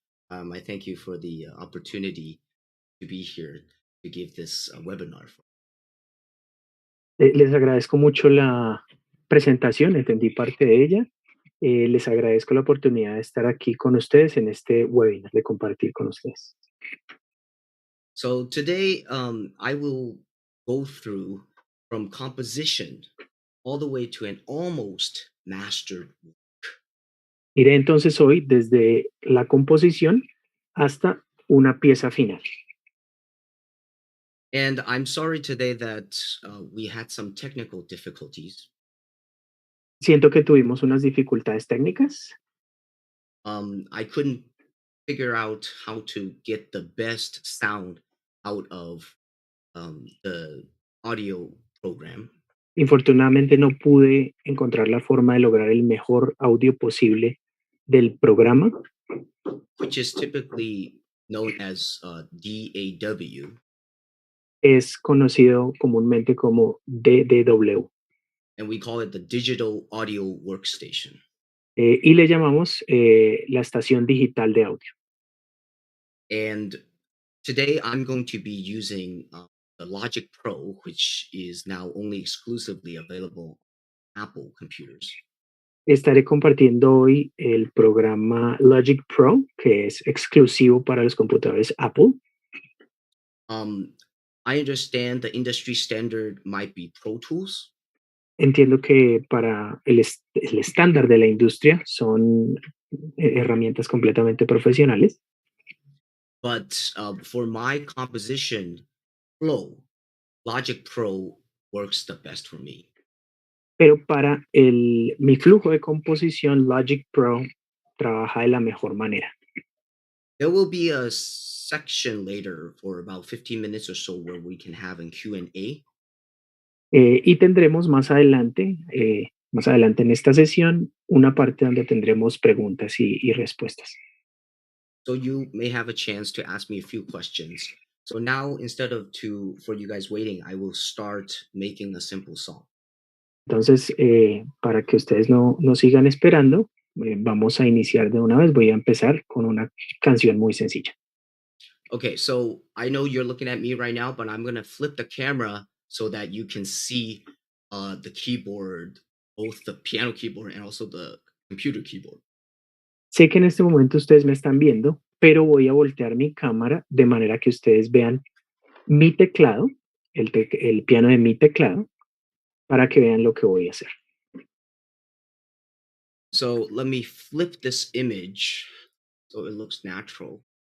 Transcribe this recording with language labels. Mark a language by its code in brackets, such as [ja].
[en] I thank you for the opportunity to be here to give this webinar. [es] Les agradezco mucho la presentación, entendí parte de ella. Les agradezco la oportunidad de estar aquí con ustedes en este webinar, de compartir con ustedes. [en] So today I will go through from composition all the way to an almost mastered work. [es] Iré entonces hoy desde la composición hasta una pieza final. [en] And I'm sorry today that we had some technical difficulties. [es] Siento que tuvimos unas dificultades técnicas. [en] I couldn't figure out how to get the best sound out of the audio program. [es] Infortunadamente no pude encontrar la forma de lograr el mejor audio posible del programa, [en] which is typically known as DAW. [es] Es conocido comúnmente como DDW. [en] And we call it the Digital Audio Workstation. [es] Y le llamamos la estación digital de audio. [en] And today I'm going to be using the Logic Pro, which is now only exclusively available on Apple computers. [es] Estaré compartiendo hoy el programa Logic Pro, que es exclusivo para los computadores Apple. [en] I understand the industry standard might be Pro Tools. [es] Entiendo que para el estándar de la industria son herramientas completamente profesionales. [en] But for my composition flow, Logic Pro works the best for me. [es] Pero para mi flujo de composición, Logic Pro trabaja de la mejor manera. [en] There will be a section later for about 15 minutes or so where we can have a Q&A. [es] Y tendremos más adelante en esta sesión, una parte donde tendremos preguntas y respuestas. [en] So you may have a chance to ask me a few questions. So now, instead of for you guys waiting, I will start making a simple song. [es] Entonces, para que ustedes no sigan esperando, vamos a iniciar de una vez. Voy a empezar con una canción muy sencilla. [en] Okay, so I know you're looking at me right now, but I'm going to flip the camera so that you can see the keyboard, both the piano keyboard and also the computer keyboard. [es] Sé que en este momento ustedes me están viendo, pero voy a voltear mi cámara de manera que ustedes vean mi teclado, el piano de mi teclado, para que vean lo que voy a hacer. [en] So let me flip this image so it looks natural.